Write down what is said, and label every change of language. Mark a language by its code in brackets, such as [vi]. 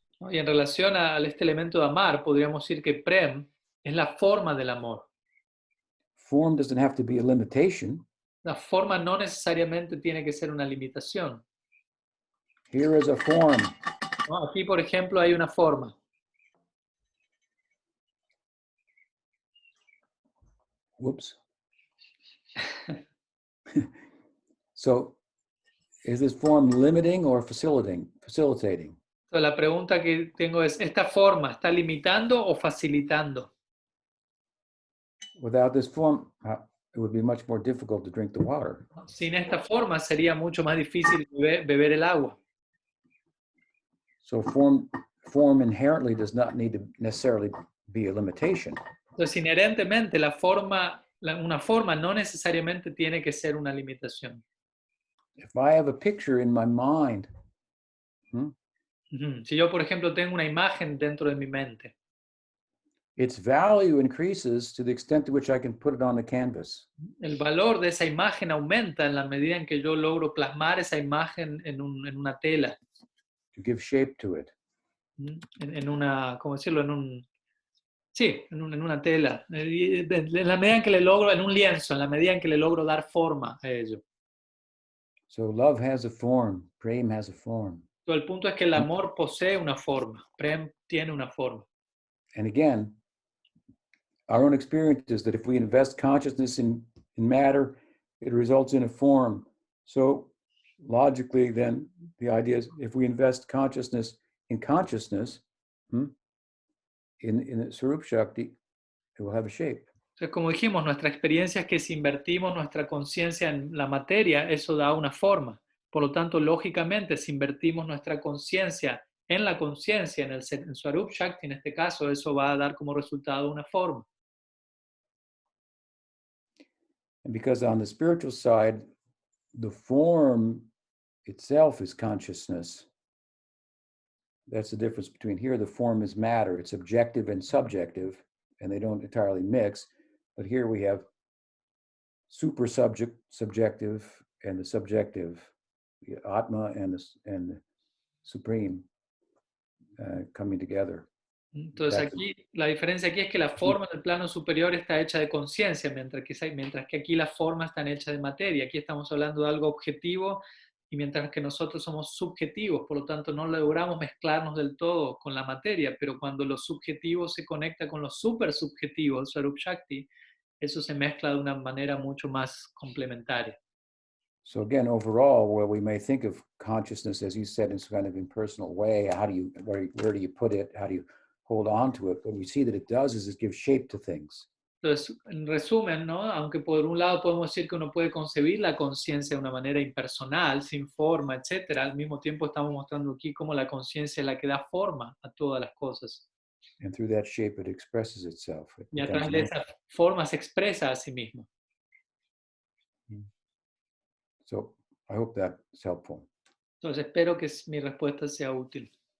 [es] Y en relación a este elemento de amar, podríamos decir que prem es la forma del amor. [en] Form doesn't have to be a limitation. [es] La forma no necesariamente tiene que ser una limitación. [en] Here is a form. [es] ¿No? Aquí, por ejemplo, hay una forma. [en] Whoops. So, is this form limiting or facilitating? [es] Entonces, la pregunta que tengo es, ¿esta forma está limitando o facilitando? [en] without this form, it would be much more difficult to drink the water. [es] Sin esta forma sería mucho más difícil beber el agua. [en] So form inherently does not need to necessarily be a limitation. [es] Entonces, inherentemente, una forma no necesariamente tiene que ser una limitación. [en] If I have a picture in my mind, [es] Si yo, por ejemplo, tengo una imagen dentro de mi mente, [en] its value increases to the extent to which I can put it on the canvas. [es] el valor de esa imagen aumenta en la medida en que yo logro plasmar esa imagen en una tela, [en] To give shape to it. [es] en una, ¿cómo decirlo? Sí, en una tela. En la medida en que le logro, en un lienzo, en la medida en que le logro dar forma a ello. [en] So love has a form, prem has a form. [es] Todo el punto es que el amor posee una forma, Prem tiene una forma. [en] And again, our own experience is that if we invest consciousness in matter, it results in a form. So logically, then the idea is if we invest consciousness in consciousness, in Swarup Shakti, it will have a shape. [es] Entonces, como dijimos, nuestra experiencia es que si invertimos nuestra conciencia en la materia, eso da una forma. Por lo tanto, lógicamente, si invertimos nuestra conciencia en la conciencia, en Swarup Shakti, en este caso, eso va a dar como resultado una forma. [en] And because on the spiritual side, the form itself is consciousness. That's the difference between here, the form is matter. It's objective and subjective, and they don't entirely mix. But here we have subjective, and the subjective, the Atma and the Supreme coming together. [es] Entonces aquí, la diferencia aquí es que la forma en el plano superior está hecha de conciencia, mientras que aquí las formas están hechas de materia. Aquí estamos hablando de algo objetivo y mientras que nosotros somos subjetivos, por lo tanto no logramos mezclarnos del todo con la materia, pero cuando lo subjetivo se conecta con lo super subjetivo, el Swarup Shakti, eso se mezcla de una manera mucho más complementaria. [en] So again, overall, where we may think of consciousness, as you said, in some kind of impersonal way, where do you put it? How do you hold on to it? What we see that it does is it gives shape to things. [es] Entonces, en resumen, ¿no? Aunque por un lado podemos decir que uno puede concebir la conciencia de una manera impersonal, sin forma, etcétera, al mismo tiempo estamos mostrando aquí cómo la conciencia es la que da forma a todas las cosas. [en] And through that shape, it expresses itself. [es] Y a través de esa forma se expresa a sí mismo. [en] So I hope that's helpful. [es] Entonces, espero que mi respuesta sea útil.